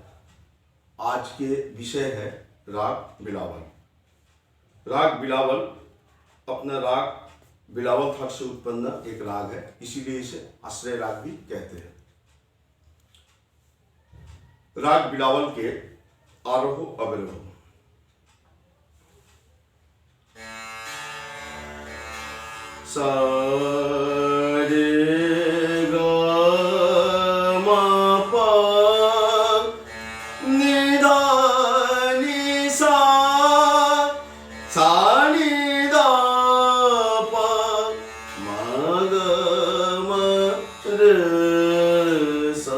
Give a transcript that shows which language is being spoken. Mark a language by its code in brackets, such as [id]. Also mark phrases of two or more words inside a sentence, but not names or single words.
[hi] आज के विषय है राग बिलावल। राग बिलावल अपना राग बिलावल थाट से उत्पन्न एक राग है, इसीलिए इसे आश्रय राग भी कहते हैं। राग बिलावल के आरोह अवरोह। सा रे ग म प नि ध नि सा सा नि ध प म ग म रे सा।